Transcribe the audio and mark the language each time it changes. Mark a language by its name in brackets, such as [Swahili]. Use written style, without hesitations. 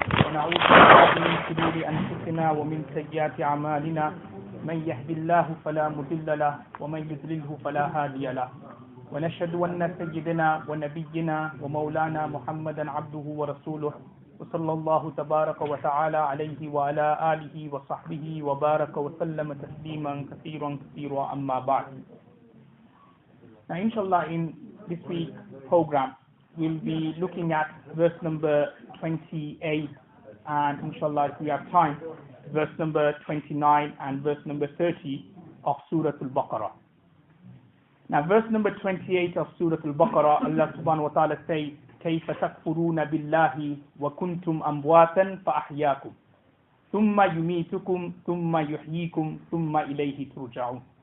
[Arabic] ونعوذ بالله من شرور أنفسنا ومن سيئات أعمالنا من يهد الله فلا مضل له ومن يضلله فلا هادي له ونشهد أن سيدنا ونبينا ومولانا محمدا عبده ورسوله وصلى الله تبارك وتعالى عليه وعلى آله وصحبه وبارك وسلم تسليما كثيرا أما بعد. [English] Now inshallah, in this week's program we'll be looking at verse number 28 and inshallah, if we have time, verse number 29 and verse number 30 of Surah Al-Baqarah. Now verse number 28 of Surah Al-Baqarah, Allah subhanahu wa ta'ala says, [Arabic] كَيْفَ تَكْفُرُونَ بِاللَّهِ وَكُنْتُمْ أَمْوَاتًا فَأَحْيَاكُمْ ثُمَّ يُمِيتُكُمْ ثُمَّ يُحْيِيكُمْ ثُمَّ إِلَيْهِ تُرْجَعُونَ.